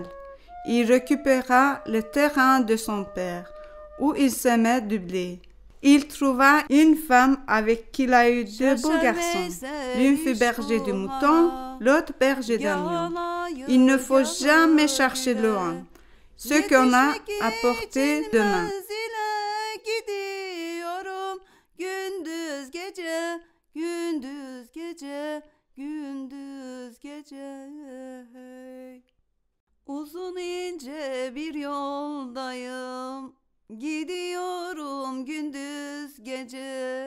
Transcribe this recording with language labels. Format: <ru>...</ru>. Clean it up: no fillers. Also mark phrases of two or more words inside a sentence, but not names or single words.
<fr>Il récupéra le terrain de son père, où il semait du blé. Il trouva une femme avec qui il a eu 2 beaux garçons. L'une fut berger de moutons, l'autre berger d'agneaux. Il ne faut jamais chercher loin ce qu'on a apporté demain.</fr> <tr>Gündüz gece, gündüz gece, gündüz gece. Uzun ince bir yoldayım, gidiyorum gündüz gece.</tr>